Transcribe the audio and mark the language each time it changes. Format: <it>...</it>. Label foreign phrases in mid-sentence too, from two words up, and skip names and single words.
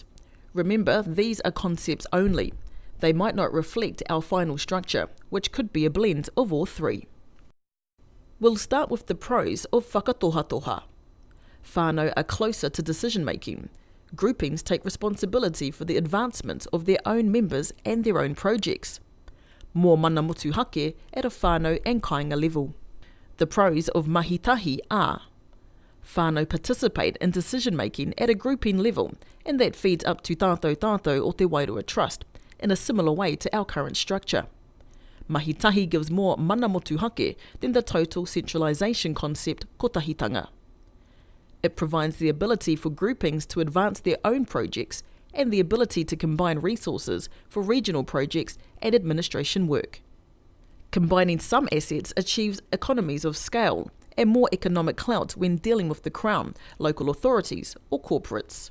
<en>Remember, these are concepts only. They might not reflect our final structure, which could be a blend of all three. We'll start with the pros of whakatohatoha. Whānau are closer to decision-making. Groupings take responsibility for the advancement of their own members and their own projects. More</en> <mi>mana motu hake</mi> <en>at a whānau and kainga level. The pros of mahitahi are whānau participate in decision-making at a grouping level, and that feeds up to tātou or Te Wairoa Trust in a similar way to our current structure. Mahitahi gives more</en> <mi>mana motu hake</mi> <en>than the total centralisation concept kotahitanga. It provides the ability for groupings to advance their own projects and the ability to combine resources for regional projects and administration work. Combining some assets achieves economies of scale and more economic clout when dealing with the Crown, local authorities or corporates.</en>